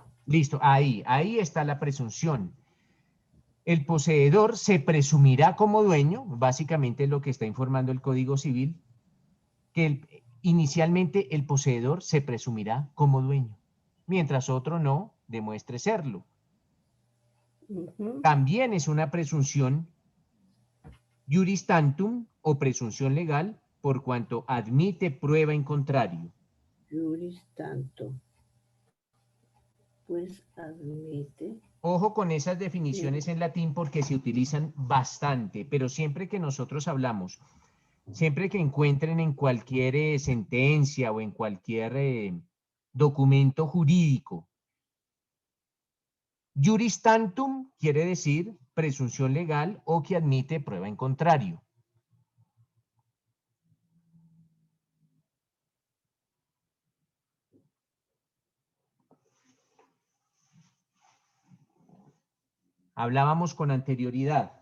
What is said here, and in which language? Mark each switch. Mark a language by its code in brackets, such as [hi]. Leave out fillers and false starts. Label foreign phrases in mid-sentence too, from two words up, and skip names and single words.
[es] Listo, ahí está la presunción. El poseedor se presumirá como dueño, básicamente lo que está informando el Código Civil, que inicialmente el poseedor se presumirá como dueño, mientras otro no demuestre serlo. Ujú. También es una presunción [la] juris tantum [es] o presunción legal por cuanto admite prueba en contrario. [la] Juris tanto. [es] Pues admite. Ojo con esas definiciones en latín porque se utilizan bastante, pero siempre que nosotros hablamos, siempre que encuentren en cualquier sentencia o en cualquier documento jurídico, [la] juris tantum [es] quiere decir presunción legal o que admite prueba en contrario. Hablábamos con anterioridad.